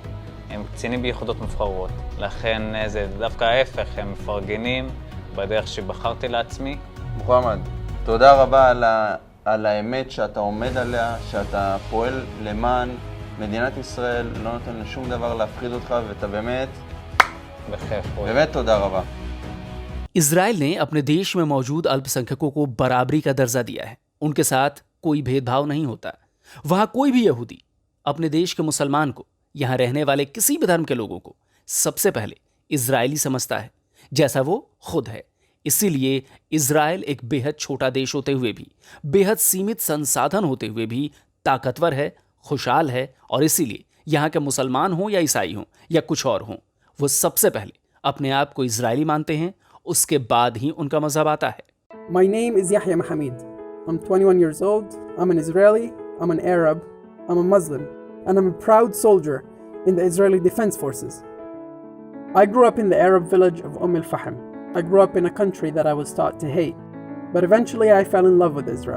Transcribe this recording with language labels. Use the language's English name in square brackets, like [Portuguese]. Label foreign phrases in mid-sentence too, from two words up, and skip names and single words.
[Hebrew] הם קצינים ביחידות מובחרות. לכן זה דווקא ההפך, הם מפרגנים בדרך שבחרתי לעצמי. מוחמד, תודה רבה על האמת שאתה עומד עליה, שאתה פועל למען מדינת ישראל, לא נותן לשום דבר להפחיד אותך, ואתה באמת, בכיף. באמת תודה रबा। [Hindi] इजराइल ने अपने देश में मौजूद अल्पसंख्यकों को बराबरी का दर्जा दिया है। उनके साथ कोई भेदभाव नहीं होता। वहां कोई भी यहूदी अपने देश के मुसलमान को, यहां रहने वाले किसी भी धर्म के लोगों को सबसे पहले इजरायली समझता है, जैसा वो खुद है। इसीलिए इजराइल एक बेहद छोटा देश होते हुए भी, बेहद सीमित संसाधन होते हुए भी ताकतवर है, खुशहाल है, और इसीलिए यहाँ के मुसलमान हों या ईसाई हों या कुछ और हों, वो सबसे पहले अपने आप को इजरायली मानते हैं, उसके बाद ही उनका मजहब आता है। [English] My name is Yahya Mohammed. I'm 21 years old. I'm an Israeli. I'm an Arab. I'm a Muslim. And I'm a proud soldier in the Israeli Defense Forces. I grew up in the Arab village of Al-Fahm. I grew up in a country that I was taught to hate. But eventually I fell in love with Israel.